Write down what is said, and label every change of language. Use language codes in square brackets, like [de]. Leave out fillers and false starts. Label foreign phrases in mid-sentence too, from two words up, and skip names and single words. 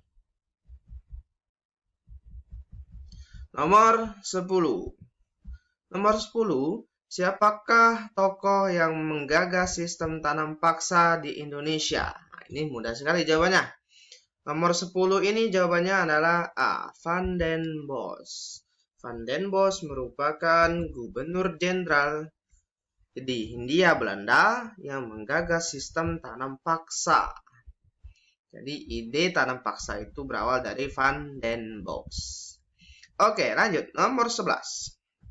[id] Nomor 10. Nomor 10, siapakah tokoh yang menggagas sistem tanam paksa di Indonesia? Nah, ini mudah sekali jawabannya. Nomor 10 ini jawabannya adalah A. Van den Bosch. Van den Bosch merupakan gubernur jenderal di Hindia Belanda yang menggagas sistem tanam paksa. Jadi ide tanam paksa itu berawal dari Van den Bosch. Oke, lanjut. Nomor 11.